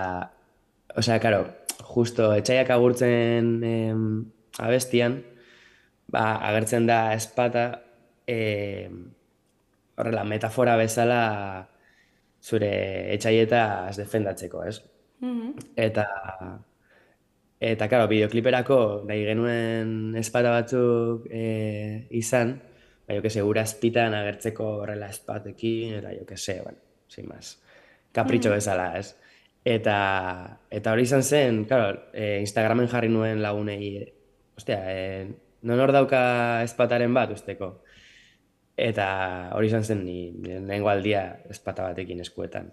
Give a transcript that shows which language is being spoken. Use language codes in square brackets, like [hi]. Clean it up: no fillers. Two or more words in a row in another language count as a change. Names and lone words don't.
[eu] Osea, karo, justo etxaiak agurtzen abestian, agertzen da ezpata, horrela, metafora bezala zure etxaietaz defendatzeko, ez? Eta, karo, bideokliperako nahi genuen ezpata batzuk izan, [es] jo que se, [eu] gura azpitan agertzeko horrela ezpatekin, eta [es] jo que se, bueno, sin más, [eu] kapritxo bezala, ez? Eta hori izan zen, karo, Instagramen jarri nuen lagunei, ostia, non hor dauka ezpataren bat usteko. Eta hori izan zen lehenengo aldia ezpata batekin eskuetan.